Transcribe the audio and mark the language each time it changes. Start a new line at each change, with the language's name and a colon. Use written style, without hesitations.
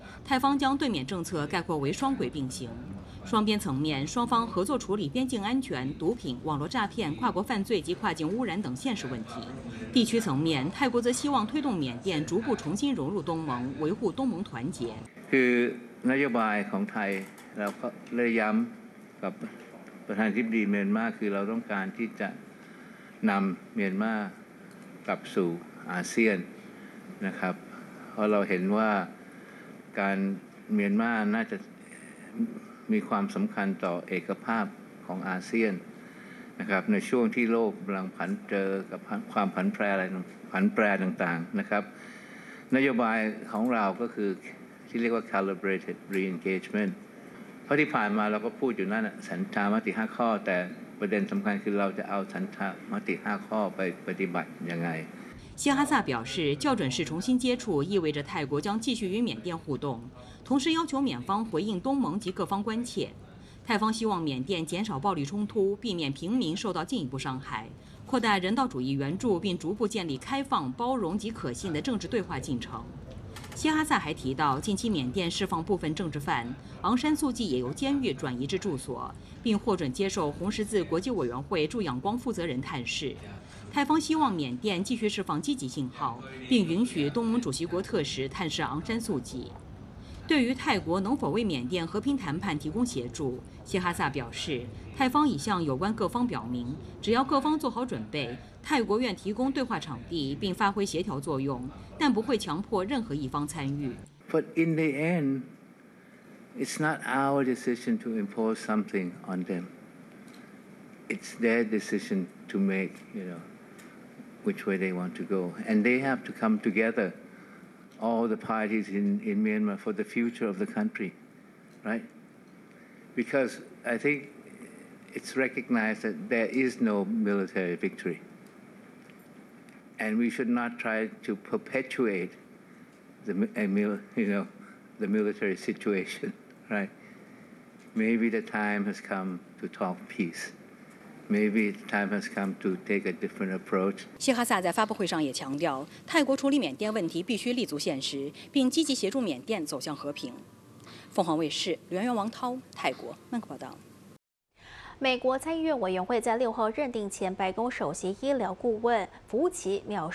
Chinese: 泰方将对缅政策概括为双轨并行，双边层面双方合作处理边境安全、毒品、网络诈骗、跨国犯罪及跨境污染等现实问题。地区层面，泰国则希望推动缅甸逐步重新融入东盟，维护东盟团结。
Thai: 是นโยบายของไทยแล้วก็เลยย้ำกับประธานทิบดีเมียนมาคือเราต้องการที่จะนำเมียนมากลับสู่อาเซียนนะครับเพราะเราเห็นว่าการเมียนมาน่าจะ มีความสำคัญต่อเอกภาพของอาเซียนนะครับในช่วงที่โลกกำลังผันเจอกับความผันแปรอะไรผันแปรต่างๆนะครับนโยบายของเราก็คือที่เรียกว่า calibrated re-engagement เพราะที่ผ่านมาเราก็พูดอยู่นั่นสัญชาติ5 ข้อแต่ประเด็นสำคัญคือเราจะเอาฉันทามติ5 ข้อไปปฏิบัติยังไง
Chinese: 西哈萨表示，校准式重新接触意味着泰国将继续与缅甸互动，同时要求缅方回应东盟及各方关切。泰方希望缅甸减少暴力冲突，避免平民受到进一步伤害，扩大人道主义援助，并逐步建立开放、包容及可信的政治对话进程。西哈萨还提到，近期缅甸释放部分政治犯，昂山素季也由监狱转移至住所，并获准接受红十字国际委员会驻仰光负责人探视。泰方希望缅甸继续释放积极信号，并允许东盟主席国特使探视昂山素季。对于泰国能否为缅甸和平谈判提供协助，西哈萨表示，泰方已向有关各方表明，只要各方做好准备，泰国愿提供对话场地并发挥协调作用，但不会强迫任何一方参与。
English: But in the end, it's not our decision to impose something on them. It's their decision to make, you know, which way they want to go. And they have to come together, all the parties in Myanmar, for the future of the country, right? Because I think it's recognized that there is no military victory. And we should not try to perpetuate the military situation, right? Maybe the time has come to talk peace. Maybe the time has come to take a different approach.
Chinese: 西哈萨在发布会上也强调，泰国处理缅甸问题必须立足现实，并积极协助缅甸走向和平。凤凰卫视原员王涛，泰国曼谷报道。美国参议院委员会在6号认定前白宫首席医疗顾问福奇藐视。